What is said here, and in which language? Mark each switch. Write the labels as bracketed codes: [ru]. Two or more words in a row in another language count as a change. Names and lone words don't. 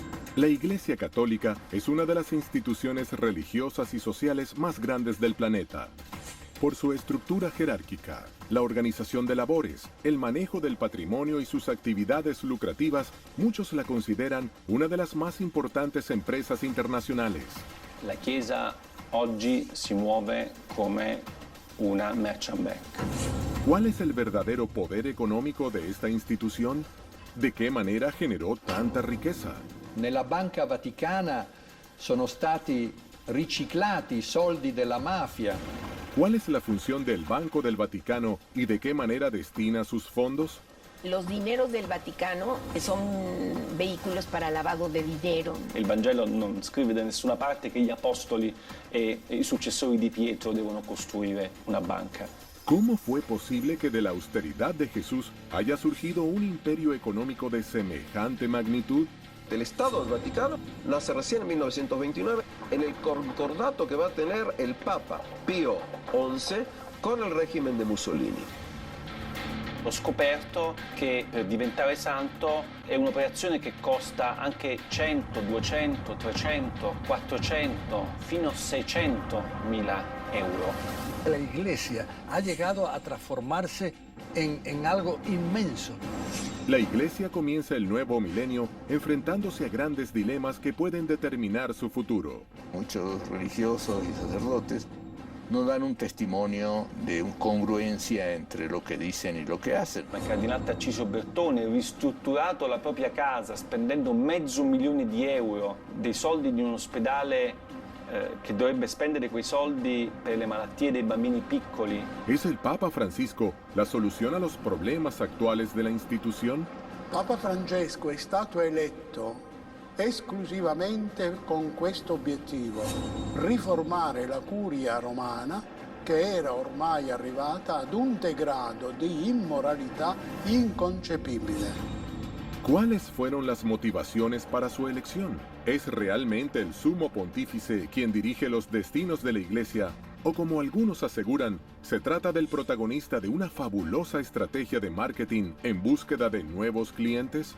[es] La Iglesia Católica es una de las instituciones religiosas y sociales más grandes del planeta. Por su estructura jerárquica, la organización de labores, el manejo del patrimonio y sus actividades lucrativas, muchos la consideran una de las más importantes empresas internacionales. [it] La Chiesa oggi si muove come una merchant bank. [es] ¿Cuál es el verdadero poder económico de esta institución? ¿De qué manera generó tanta riqueza? [it] Nella Banca Vaticana sono stati riciclati i soldi della mafia. [es] ¿Cuál es la función del Banco del Vaticano y de qué manera destina sus fondos? Los dineros del Vaticano son vehículos para lavado de dinero. [it] Il Vangelo non scrive da nessuna parte che gli apostoli e i successori di Pietro devono costruire una banca. [es] ¿Cómo fue posible que de la austeridad de Jesús haya surgido un imperio económico de semejante magnitud? El Estado del Vaticano nace recién en 1929 en el concordato que va a tener el Papa Pío XI con el régimen de Mussolini. [it] Ho scoperto che per diventare santo è un'operazione che costa anche 100, 200, 300, 400, fino a 600 mila euro. [es] La Iglesia ha llegado a transformarse en algo inmenso. La Iglesia comienza el nuevo milenio enfrentándose a grandes dilemas que pueden determinar su futuro. Muchos religiosos y sacerdotes no dan un testimonio de congruencia entre [it] lo che dicono e lo che [es] hacen. [it] Il cardinale Tarcisio Bertone ha ristrutturato la propria casa spendendo $500.000 di euro, dei soldi di un ospedale che dovrebbe spendere quei soldi per le malattie dei bambini piccoli. [es] ¿Es el Papa Francisco la solución a los problemas actuales de la institución? [it] Papa Francesco è stato eletto esclusivamente con questo obiettivo: riformare la curia romana, che era ormai arrivata ad un degrado di immoralità inconcepibile. [es] ¿Cuáles fueron las motivaciones para su elección? ¿Es realmente el sumo pontífice quien dirige los destinos de la Iglesia? ¿O como algunos aseguran, se trata del protagonista de una fabulosa estrategia de marketing en búsqueda de nuevos clientes?